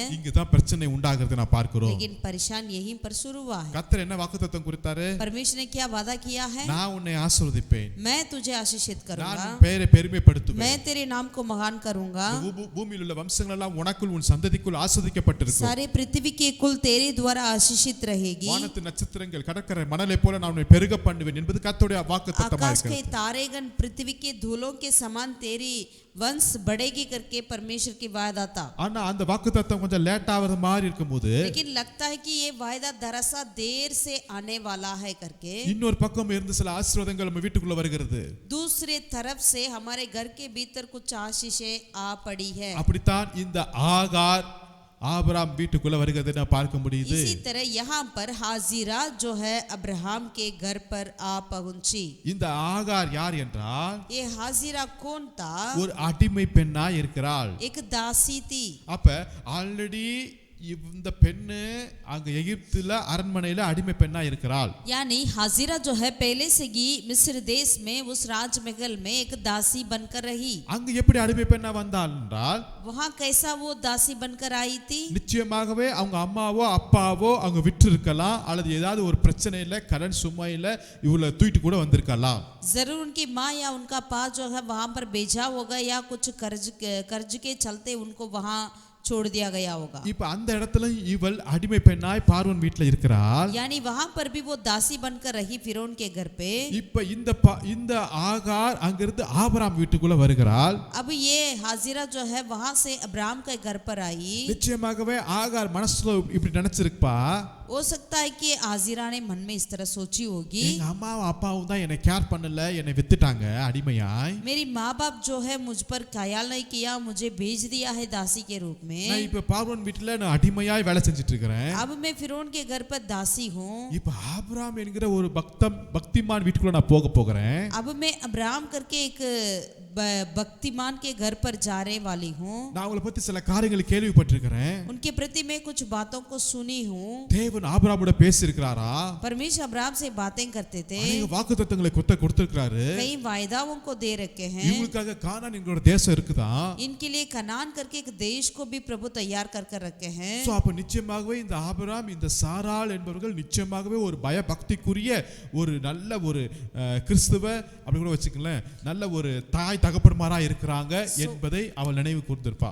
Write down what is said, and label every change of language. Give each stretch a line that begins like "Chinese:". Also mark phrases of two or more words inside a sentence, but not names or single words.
Tamil: இங்க தான் பிரச்சனை உண்டாகிறது நான் பார்க்கிறோம்.
Hindi: लेकिन परेशान यहीं पर शुरू हुआ है।
Tamil: கர்த்தர் என்ன வாக்குத்தத்தம் கொடுத்தாரு?
Hindi: परमेश्वर ने क्या वादा किया है?
Tamil: நான் உன்னை ஆசீர்வதிப்பேன்,
Hindi: मैं तुझे आशीषित करूंगा,
Tamil: நான் பெயரை பெருமைப்படுத்துவேன்,
Hindi: मैं तेरे नाम को महान करूंगा,
Tamil: பூமியில் உள்ள வம்சங்கள் எல்லாம் உனக்குள் உன் சந்ததிக்குள் ஆசீர்வதிக்கப்பட்டிருக்கும்.
Hindi: सारे पृथ्वी के कुल तेरे द्वारा आशीषित रहेगी,
Tamil: வானத்து நட்சத்திரங்கள் கடற்கரை மணலை போல நான் உன்னை பெருக பண்ணுவேன் என்பது கர்த்தருடைய வாக்குத்தத்தமாக
Hindi: आकाश के
Tamil: இருக்கிறது.
Hindi: तारेगण पृथ्वी के धूलों के समान तेरी वंश बढ़ेगी करके परमेश्वर की वायदा था।
Tamil: ஆனா அந்த வாக்குத்தத்தம் கொஞ்சம் லேட் ஆவது மாதிரி இருக்கும்போது
Hindi: लेकिन लगता है कि ये वायदा दरअसल देर से आने वाला है करके
Tamil: இன்னொரு பக்கம் இருந்து சில ஆசீர்வாதங்கள் நம்ம வீட்டுக்குள்ள வருகிறது.
Hindi: दूसरे तरफ से हमारे घर के भीतर कुछ आशीषें आ पड़ी है।
Tamil: அப்படித்தான் இந்த ஆகார் ஆபிரகாம் வீட்டுக்குள்ள வருகிறதை நான் பார்க்க முடியுது.
Hindi: इसी तरह यहाँ पर हाजिरा जो है अब्राहम के घर पर आ पहुंची।
Tamil: இந்த ஆகார் யார் என்றால்
Hindi: ये हाजिरा कौन था?
Tamil: ஒரு அடிமை பெண்ணா இருக்கிறாள்.
Hindi: एक दासी थी।
Tamil: அப்ப ஆல்ரெடி இந்த பெண்ணு அங்க எகிப்துல அரண்மனையில அடிமை பெண்ணா இருக்கிறாள்.
Hindi: यानी हाजिरा जो है पहले से ही मिस्र देश में उस राजमहल में एक दासी बनकर रही।
Tamil: அங்க எப்படி அடிமை பெண்ணா வந்தாள் என்றால்
Hindi: वहाँ कैसा वो दासी बनकर आई थी?
Tamil: நிச்சயமாகவே அவங்க அம்மாவோ அப்பாவோ அவங்க விட்டு இருக்கலாம், அல்லது ஏதாவது ஒரு பிரச்சனையில கடன் சுமையில இவளை தூக்கிட்டு கூட வந்திருக்கலாம்.
Hindi: जरूर उनकी माँ या उनका पा जो है वहाँ पर भेजा होगा, या कुछ कर्ज के चलते उनको वहाँ छोड़ दिया गया होगा।
Tamil: இப்ப அந்த இடத்துல இவள் அடிமை பெண்ணாய் பார்வோன் வீட்ல இருக்கிறாள்.
Hindi: यानी वहाँ पर भी वो दासी बनकर रही फिरौन के घर पे।
Tamil: இப்ப இந்த ஆகார் அங்கிருந்து ஆபிரகாம் வீட்டுக்குள்ள வருகிறாள்.
Hindi: अब ये हाजिरा जो है वहाँ से अब्राहम के घर पर आई।
Tamil: நிச்சயமாகவே ஆகார் மனசுல இப்படி நினைச்சிருப்பா,
Hindi: हो सकता है कि हाजिरा ने मन में इस तरह सोची होगी,
Tamil: எங்க அம்மாவும் அப்பாவும் தான் என்னை கேர் பண்ணல, என்னை வித்துட்டாங்க அடிமையாய்.
Hindi: मेरी माँ बाप जो है मुझ पर ख्याल नहीं किया, मुझे भेज दिया है दासी के रूप में।
Tamil: நான் இப்ப பார்வோன் வீட்டுல நான் அடிமையாய் வேலை செஞ்சுட்டு இருக்கிறேன்.
Hindi: अब मैं फिरौन के घर पर दासी हूँ।
Tamil: இப்ப ஆபிரகாம் என்கிற ஒரு பக்திமான் வீட்டுக்குள்ள நான் போக போகிறேன்.
Hindi: अब मैं अब्राहम करके एक भक्तिमान के घर पर जाने वाली हूँ।
Tamil: நான் அவங்களை பத்தி சில காரியங்களை கேள்விப்பட்டிருக்கிறேன்.
Hindi: उनके प्रति मैं कुछ बातों को सुनी हूँ।
Tamil: தேவன் ஆபிரகாமோட பேசி இருக்கிறாரா,
Hindi: परमेश्वर अब्राहम से बातें करते थे,
Tamil: அநேக வாக்குத்தத்தங்களை கொடுத்திருக்கிறாரு.
Hindi: कई वायदाओं को दे रखे हैं।
Tamil: இவங்களுக்காக கானான் எங்களோட தேசம் இருக்குதா,
Hindi: इनके लिए कनान करके एक देश को भी प्रभु तैयार कर रखे हैं।
Tamil: சோ அப்ப நிச்சயமாகவே இந்த ஆபிரகாம் இந்த சாராள் என்பவர்கள் நிச்சயமாகவே ஒரு பயபக்திக்குரிய ஒரு நல்ல ஒரு கிறிஸ்துவ அப்படி கூட வச்சுக்கலாம், நல்ல ஒரு தாய் தகப்பன்மாரா இருக்கிறாங்க என்பதை அவள் நினைவு கூர்ந்திருப்பா.